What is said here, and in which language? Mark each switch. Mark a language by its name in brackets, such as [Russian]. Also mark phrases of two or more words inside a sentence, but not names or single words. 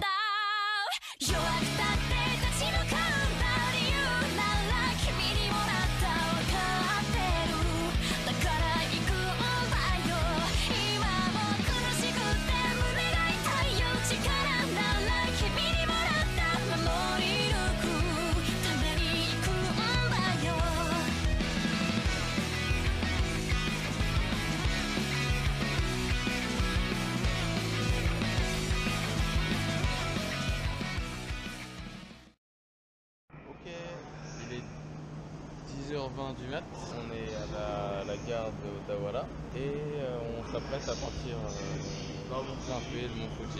[Japanese] 弱くたって立ち向かうんだ理由なら君にもらったわかってる。だから行くんだよ今も苦しくて胸が痛いよ。力なら君にもらった守り抜くために行くんだよ。 [French] Ok, il est 10h20 du mat, on est à la gare d'Ottawara et on s'apprête à partir grimper le mont Fuji.